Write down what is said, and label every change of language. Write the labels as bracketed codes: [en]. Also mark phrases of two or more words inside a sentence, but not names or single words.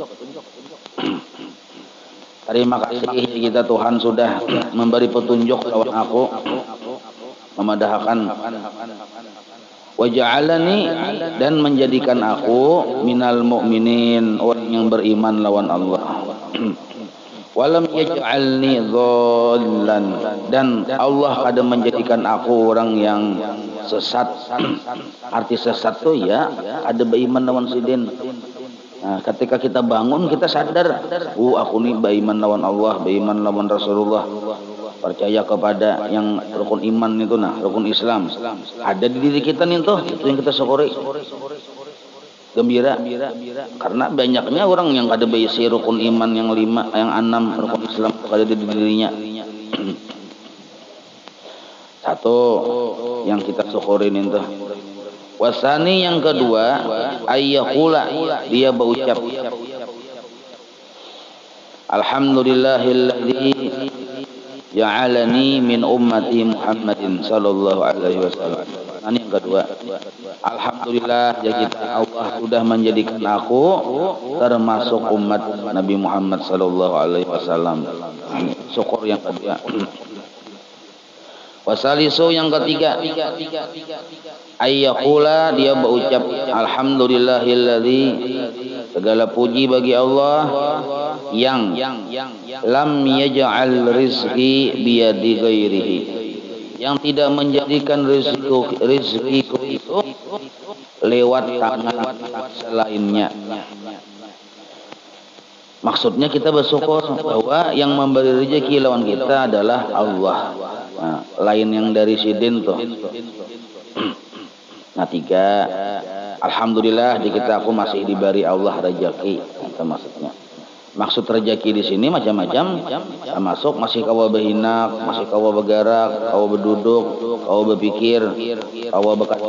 [bjn] Terima kasih kita Tuhan sudah memberi petunjuk lawan aku, memadahkan waja'alani dan menjadikan aku [ar] من المؤمنين, [bjn] orang yang beriman lawan Allah. [ar] ولم يجعلني ضالا, [bjn] dan Allah kada menjadikan aku orang yang sesat. Arti sesat tuh ya ada beriman lawan sidin. Nah, ketika kita bangun kita sadar, aku nih beriman lawan Allah, beriman lawan Rasulullah, [id] percaya kepada yang rukun iman itu nah, rukun Islam ada di diri kita nih tuh, itu yang kita syukuri. Gembira karena banyaknya orang yang ada basi rukun iman yang 5, yang 6 rukun Islam ada di dirinya. Satu yang kita syukurin itu. Wasani yang kedua ayyaqula dia berucap [ar] الحمد لله الذي جعلني من أمة محمد صلى الله عليه وسلم. [id] Ini yang kedua. Alhamdulillah ya kita Allah sudah menjadikan aku termasuk umat Nabi Muhammad [ar] صلى الله عليه وسلم. [id] Syukur yang kedua. Wasalisu yang ketiga ayyaqula dia berucap alhamdulillahilladzi segala puji bagi Allah yang [ar] لم يجعل رزقي بيد غيره, [id] yang tidak menjadikan rizkiku itu lewat tangan selainnya. [bjn] Maksudnya kita bersyukur bahwa yang memberi rezeki lawan kita adalah Allah. Nah, lain yang dari sidin tuh. Nah, 3 alhamdulillah di kita aku masih diberi Allah rezeki. [id] Itu maksudnya. [bjn] Maksud rezeki di sini macam-macam, termasuk masih kawa berhinak, masih kawa bergerak, kawa berduduk, kawa berpikir, kawa berkata.